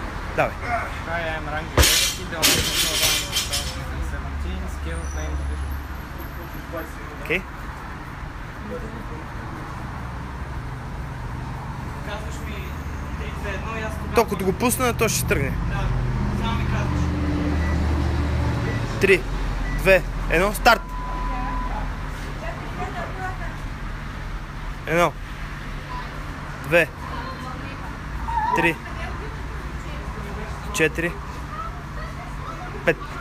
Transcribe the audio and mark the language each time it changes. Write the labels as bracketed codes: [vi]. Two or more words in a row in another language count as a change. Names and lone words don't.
[bg] Давай. [en] Hi, I'm Rangi. The owner of 2017 skill playing division. [bg] Окей. Казваш ми 3-2-1 и аз тогава... То като го пусна, то ще тръгне. Да, само ми казваш. 3, 2, 1, старт! 1, 2, 3, 4, 5,